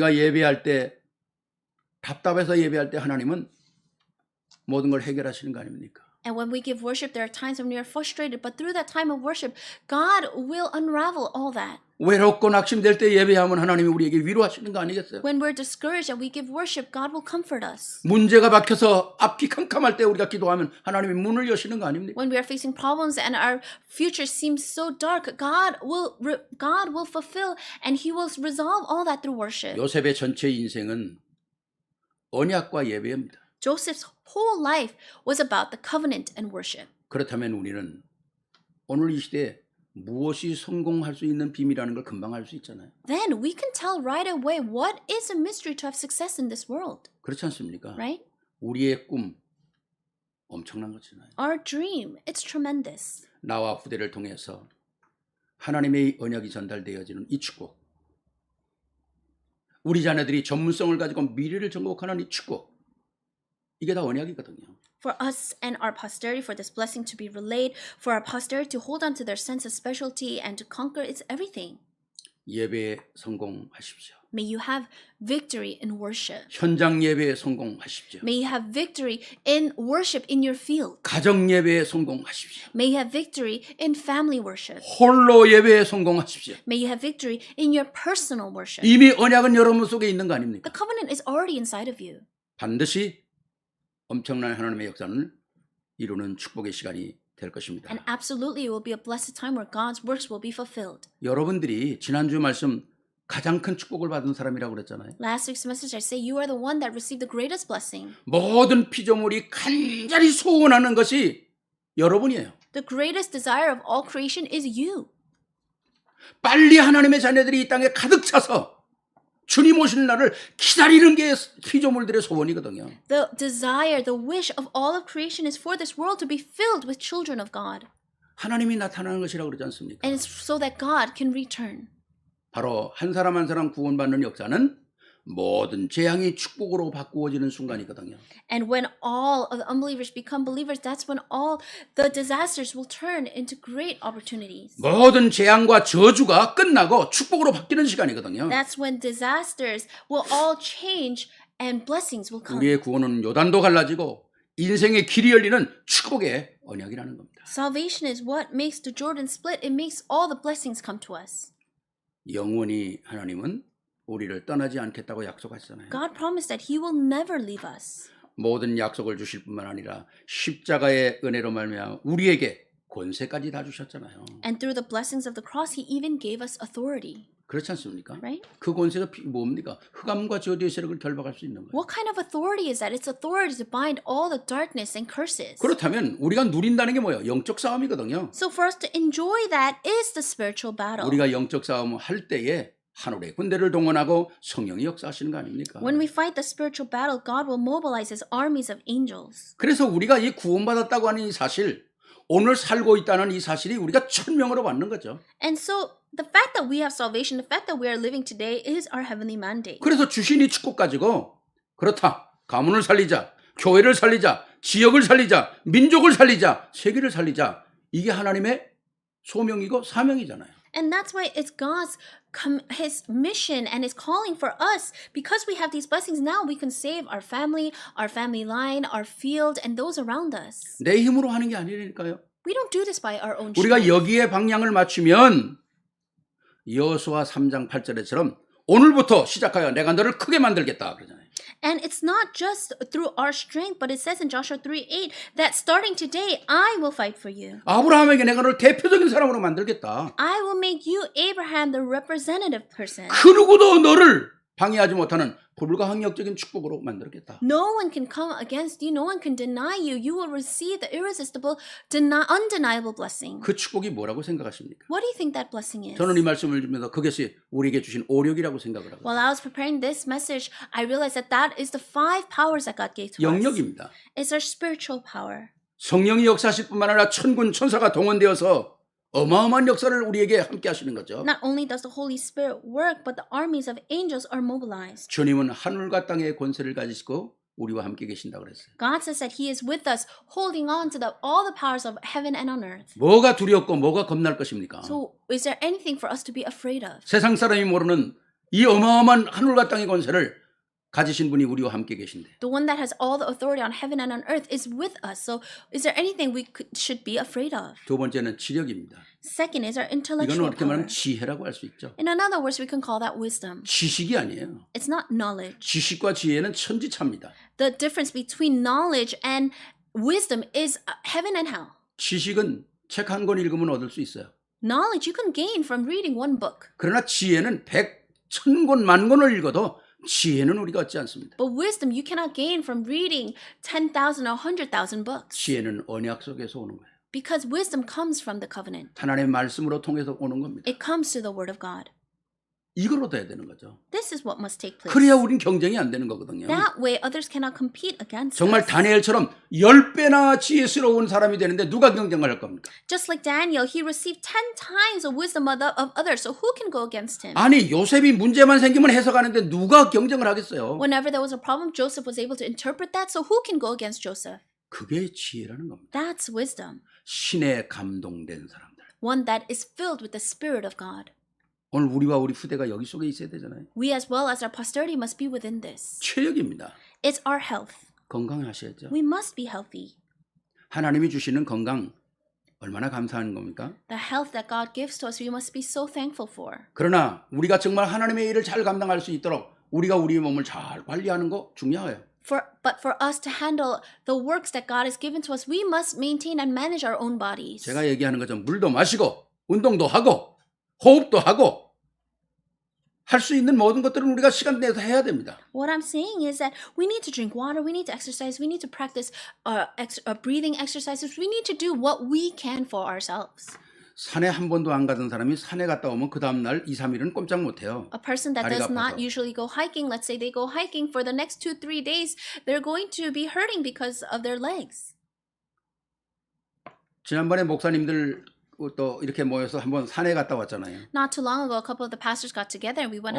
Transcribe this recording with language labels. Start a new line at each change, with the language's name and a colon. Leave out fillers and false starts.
Korean: 우리가 예배할 때 답답해서 예배할 때 하나님은 모든 걸 해결하시는 거 아닙니까?
English: And when we give worship, there are times when we are frustrated, but through that time of worship, God will unravel all that.
Korean: 외롭고 낙심될 때 예배하면 하나님이 우리에게 위로하시는 거 아니겠어요?
English: When we're discouraged and we give worship, God will comfort us.
Korean: 문제가 박혀서 앞이 캄캄할 때 우리가 기도하면 하나님이 문을 여시는 거 아닙니까?
English: When we are facing problems and our future seems so dark, God will fulfill and He will resolve all that through worship.
Korean: 요셉의 전체 인생은 언약과 예배입니다.
English: Joseph's whole life was about the covenant and worship.
Korean: 그렇다면 우리는 오늘 이 시대에 무엇이 성공할 수 있는 비밀이라는 걸 금방 알 수 있잖아요.
English: Then we can tell right away what is a mystery to have success in this world,
Korean: 그렇지 않습니까?
English: right?
Korean: 우리의 꿈 엄청난 거잖아요.
English: Our dream, it's tremendous.
Korean: 나와 후대를 통해서 하나님의 언약이 전달되어지는 이 축복. 우리 자녀들이 전문성을 가지고 미래를 정복하는 이 축복. 이게 다 언약이거든요.
English: For us and our posterity, for this blessing to be relayed, for our posterity to hold on to their sense of specialty and to conquer, it's everything.
Korean: 예배에 성공하십시오.
English: May you have victory in worship.
Korean: 현장 예배에 성공하십시오.
English: May you have victory in worship in your field.
Korean: 가정 예배에 성공하십시오.
English: May you have victory in family worship.
Korean: 홀로 예배에 성공하십시오.
English: May you have victory in your personal worship.
Korean: 이미 언약은 여러분 속에 있는 거 아닙니까?
English: The covenant is already inside of you.
Korean: 반드시 엄청난 하나님의 역사를 이루는 축복의 시간이 될 것입니다.
English: And absolutely it will be a blessed time where God's works will be fulfilled.
Korean: 여러분들이 지난주 말씀 가장 큰 축복을 받은 사람이라고 그랬잖아요.
English: Last week's message, I say you are the one that received the greatest blessing.
Korean: 모든 피조물이 간절히 소원하는 것이 여러분이에요.
English: The greatest desire of all creation is you.
Korean: 빨리 하나님의 자녀들이 이 땅에 가득 차서 주님 오시는 날을 기다리는 게 피조물들의 소원이거든요.
English: The desire, the wish of all of creation is for this world to be filled with children of God.
Korean: 하나님이 나타나는 것이라고 그러지 않습니까?
English: And it's so that God can return.
Korean: 바로 한 사람 한 사람 구원받는 역사는 모든 재앙이 축복으로 바꾸어지는 순간이거든요.
English: And when all of the unbelievers become believers, that's when all the disasters will turn into great opportunities.
Korean: 모든 재앙과 저주가 끝나고 축복으로 바뀌는 시간이거든요.
English: That's when disasters will all change and blessings will come.
Korean: 우리의 구원은 요단도 갈라지고 인생의 길이 열리는 축복의 언약이라는 겁니다.
English: Salvation is what makes the Jordan split. It makes all the blessings come to us.
Korean: 영원히 하나님은 우리를 떠나지 않겠다고 약속하시잖아요.
English: God promised that He will never leave us.
Korean: 모든 약속을 주실 뿐만 아니라 십자가의 은혜로 말미암아 우리에게 권세까지 다 주셨잖아요.
English: And through the blessings of the cross, He even gave us authority.
Korean: 그렇지 않습니까?
English: Right?
Korean: 그 권세가 뭡니까? 흑암과 저주의 세력을 결박할 수 있는 거예요.
English: What kind of authority is that? It's authority to bind all the darkness and curses.
Korean: 그렇다면 우리가 누린다는 게 뭐예요? 영적 싸움이거든요.
English: So for us to enjoy that is the spiritual battle.
Korean: 우리가 영적 싸움을 할 때에 하늘의 군대를 동원하고 성령이 역사하시는 거 아닙니까?
English: When we fight the spiritual battle, God will mobilize His armies of angels.
Korean: 그래서 우리가 이 구원받았다고 하는 이 사실, 오늘 살고 있다는 이 사실이 우리가 천명으로 받는 거죠.
English: And so the fact that we have salvation, the fact that we are living today is our heavenly mandate.
Korean: 그래서 주신 이 축복 가지고 그렇다. 가문을 살리자. 교회를 살리자. 지역을 살리자. 민족을 살리자. 세계를 살리자. 이게 하나님의 소명이고 사명이잖아요.
English: And that's why it's God's His mission and His calling for us. Because we have these blessings now, we can save our family line, our field, and those around us.
Korean: 내 힘으로 하는 게 아니라니까요.
English: We don't do this by our own
Korean: 우리가
English: strength.
Korean: 여기에 방향을 맞추면 여호수아 3장 8절에처럼 오늘부터 시작하여 내가 너를 크게 만들겠다 그러잖아요.
English: And it's not just through our strength, but it says in Joshua 3:8 that starting today, I will fight for you.
Korean: 아브라함에게 내가 너를 대표적인 사람으로 만들겠다.
English: I will make you, Abraham, the representative person.
Korean: 그 누구도 너를 방해하지 못하는 불가항력적인 축복으로 만들겠다.
English: No one can come against you. No one can deny you. You will receive the irresistible, undeniable blessing.
Korean: 그 축복이 뭐라고 생각하십니까?
English: What do you think that blessing is?
Korean: 저는 이 말씀을 주면서 그것이 우리에게 주신 오력이라고 생각을 하고
English: While I was preparing this message, I realized that that is the 5 powers that God gave to us.
Korean: 영역입니다.
English: It's our spiritual power.
Korean: 성령이 역사하실 뿐만 아니라 천군 천사가 동원되어서 어마어마한 역사를 우리에게 함께 하시는 거죠.
English: Not only does the Holy Spirit work, but the armies of angels are mobilized.
Korean: 주님은 하늘과 땅의 권세를 가지시고 우리와 함께 계신다고 그랬어요.
English: God says that He is with us, holding on to all the powers of heaven and on earth.
Korean: 뭐가 두렵고 뭐가 겁날 것입니까?
English: So, is there anything for us to be afraid of?
Korean: 세상 사람이 모르는 이 어마어마한 하늘과 땅의 권세를 가지신 분이 우리와 함께 계신데
English: The one that has all the authority on heaven and on earth is with us. So, is there anything we should be afraid of?
Korean: 두 번째는 지력입니다.
English: Second is our
Korean: 이건
English: intellectual
Korean: 어떻게
English: power.
Korean: 말하면 지혜라고 할 수 있죠.
English: In another words, we can call that wisdom.
Korean: 지식이 아니에요.
English: It's not knowledge.
Korean: 지식과 지혜는 천지차입니다.
English: The difference between knowledge and wisdom is heaven and hell.
Korean: 지식은 책 한 권 읽으면 얻을 수 있어요.
English: Knowledge you can gain from reading one book.
Korean: 그러나 지혜는 100, 1000권, 만 권을 읽어도 지혜는 우리가 얻지 않습니다.
English: But wisdom you cannot gain from reading 10,000 or 100,000 books.
Korean: 지혜는 언약 속에서 오는 거예요.
English: Because wisdom comes from the covenant.
Korean: 하나님의 말씀으로 통해서 오는 겁니다.
English: It comes through the word of God.
Korean: 이걸로 돼야 되는 거죠.
English: This is what must take place.
Korean: 그래야 우린 경쟁이 안 되는 거거든요.
English: That way others cannot compete against
Korean: 정말
English: us.
Korean: 다니엘처럼 10배나 지혜스러운 사람이 되는데 누가 경쟁을 할 겁니까?
English: Just like Daniel, he received 10 times the wisdom of others. So who can go against him?
Korean: 아니 요셉이 문제만 생기면 해석하는데 누가 경쟁을 하겠어요?
English: Whenever there was a problem, Joseph was able to interpret that. So who can go against Joseph?
Korean: 그게 지혜라는 겁니다.
English: That's wisdom.
Korean: 신에 감동된 사람들.
English: One that is filled with the Spirit of God.
Korean: 오늘 우리와 우리 후대가 여기 속에 있어야 되잖아요.
English: We as well as our posterity must be within this.
Korean: 최역입니다.
English: It's our health.
Korean: 건강하셔야죠.
English: We must be healthy.
Korean: 하나님이 주시는 건강 얼마나 감사한 겁니까?
English: The health that God gives to us, we must be so thankful for.
Korean: 그러나 우리가 정말 하나님의 일을 잘 감당할 수 있도록 우리가 우리의 몸을 잘 관리하는 거 중요해요.
English: But for us to handle the works that God has given to us, we must maintain and manage our own bodies.
Korean: 제가 얘기하는 것은 물도 마시고 운동도 하고 호흡도 하고 할 수 있는 모든 것들은 우리가 시간 내서 해야 됩니다.
English: What I'm saying is that we need to drink water, we need to exercise, we need to practice breathing exercises. We need to do what we can for ourselves.
Korean: 산에 한 번도 안 가던 사람이 산에 갔다 오면 그 다음 날 2, 3일은 꼼짝 못 해요.
English: A person that
Korean: 다리가
English: does not usually go hiking, let's say they go hiking for the next 2-3 days, they're going to be hurting because of their legs.
Korean: 지난번에 목사님들 또 이렇게 모여서 한번 산에 갔다 왔잖아요.
English: Not too long ago, a couple of the pastors got together and we went